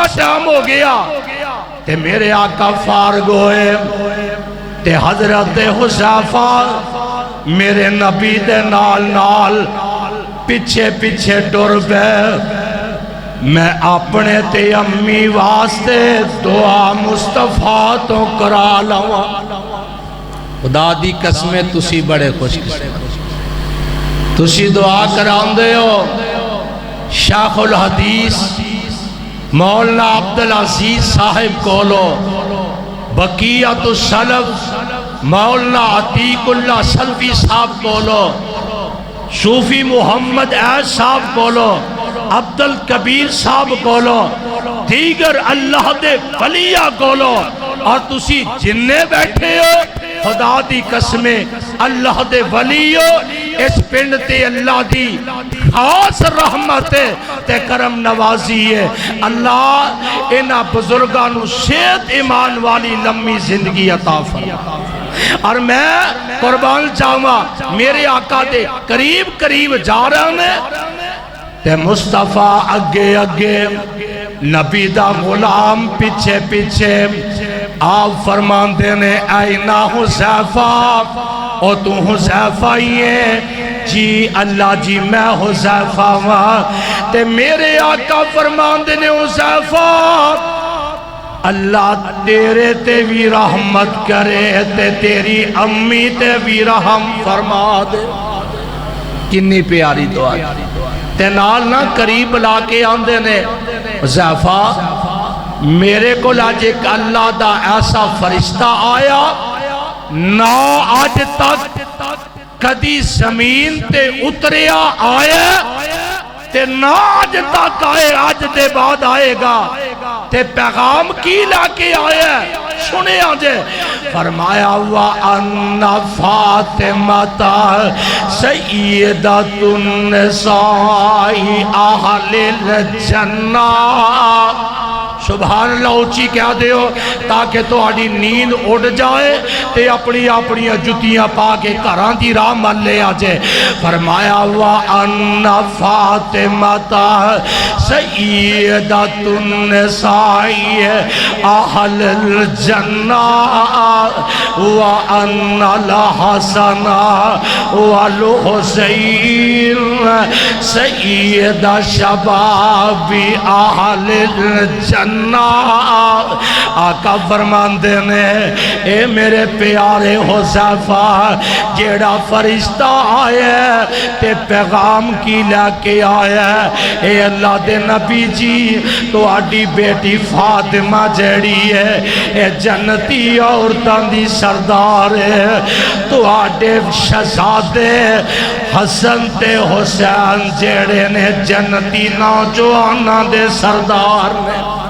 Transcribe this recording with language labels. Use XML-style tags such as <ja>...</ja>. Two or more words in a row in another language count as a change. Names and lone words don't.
<pa>ٹائم ہو گیا تے میرے آقا فارغ ہوئے تے حضرت حذیفہ میرے نبی دے نال پیچھے پیچھے ٹر پہ میں اپنے تے امی واسطے دعا مصطفیٰ تو کرا لوا خدا دی قسمیں تسی بڑے خوش تسی دعا کران دے ہو شیخ الحدیث مولانا عبدالعزیز صاحب کولو بقیت السلف مولانا عتیق اللہ سلفی صاحب کولو صوفی محمد عیش صاحب کولو عبدالکبیر صاحب کولو دیگر اللہ دے ولیہ کولو اور تسی جننے بیٹھے ہو خدا دی قسمیں اللہ دے ولیو اس پنڈ تے اللہ دی خاص رحمت تے کرم نوازی ہے اللہ انہا بزرگانو صحت ایمان والی لمبی زندگی عطا فرمائے اور میں قربان جاؤں میرے آقا دے قریب قریب جا رہا ہوں تے مصطفیٰ اگے اگے نبی دا غلام پیچھے پیچھے آپ فرمان دینے اینا حذیفہ او تو حذیفہ ہی ہے جی اللہ جی میں حذیفہ ہوں تے میرے آقا فرمان دینے حذیفہ اللہ تیرے تے بھی رحمت کرے تے تیری امی تے بھی رحم فرما دے. کنی پیاری دعا تے نال نہ قریب لا کے آندے نے حذیفہ میرے کو لاج ایک اللہ دا ایسا فرشتہ آیا نہ آج تک کدی زمین تے اتریا آیا تے نہ آج تک آئے آج دے بعد آئے گا تے پیغام کی لا کے آیا سنے آجے فرمایا</pa> <ar>وَأَنَّ فَاطِمَةَ سَيِّدَةُ النِّسَاءِ أَهْلِ الْجَنَّةِ.</ar> <pa>سبحان اللہ اونچی کہہ دیو تاکہ تو آڑی نیند اڑ جائے تے اپنی جتیاں پا کے گھراں دی راہ مل لے آجے.</pa> <ar>فرمایا وَأَنَّ فَاطِمَةَ سَيِّدَةُ النِّسَاءِ أَهْلِ الْجَنَّةِ وَأَنَّ الْحَسَنَ وَالْحُسَيْنَ سَيِّدَ شَبَابِ أَهْلِ الْجَنَّةِ.</ar> <pa>آقا فرماندے نے اے میرے پیارے حذیفہ جیڑا فرشتہ آیا تے پیغام کی لے کے آیا اے اللہ دے نبی جی تو آڈی بیٹی فاطمہ جیڑی ہے اے جنتی عورتاں دی سردار ہے تو آڈے شہزادے حسن تے حسین جیڑے نے جنتی نوجواناں دے سردار نے.</pa>